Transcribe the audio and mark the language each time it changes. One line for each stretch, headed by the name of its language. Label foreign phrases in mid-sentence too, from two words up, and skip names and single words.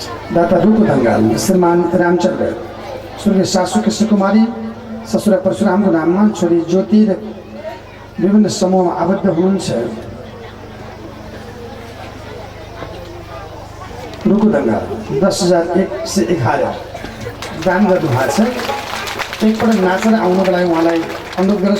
Nepali: दाता रूको दङ्गाल श्रीमान रामचन्द्र, स्वर्गीय सासू कृष्ण कुमारी, ससुरा परशुरामको नाममा छोरी ज्योति र विभिन्न समूहमा आबद्ध हुनुहुन्छ। रूको दङ्गाल 10,111 दान गर्नुभएको छ। एकपल्ट नाचेर आउनको लागि उहाँलाई अनुरोध गर्छु।